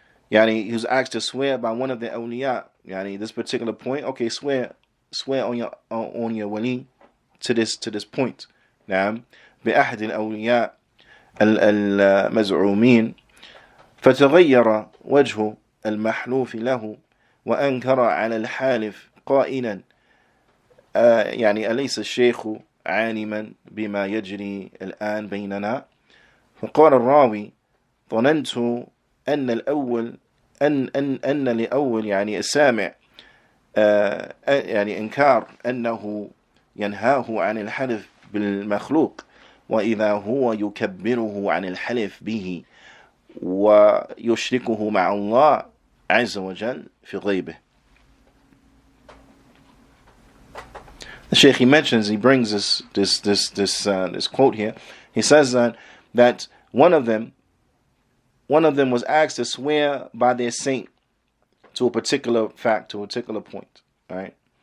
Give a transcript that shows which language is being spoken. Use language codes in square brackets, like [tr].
[en] He was asked to swear by one of the awliya. This particular point. Okay, swear on your wali to this point. [ar] نعم بأحد الأولياء المزعومين فتغير وجه المحلوف له وأنكر على الحالف قائلا أليس الشيخ عالما بما يجري الآن بيننا. فقال الراوي ظننت أن الأول أن لأول السامع إنكار أنه ينهاه عن الحلف بالمخلوق، وإذا هو يكبره عن الحلف به ويشركه مع الله عز وجل في غيبه. [en] The Shaykh, he mentions, he brings this quote here. He says that one of them was asked to swear by their saint to a particular fact, to a particular point, right?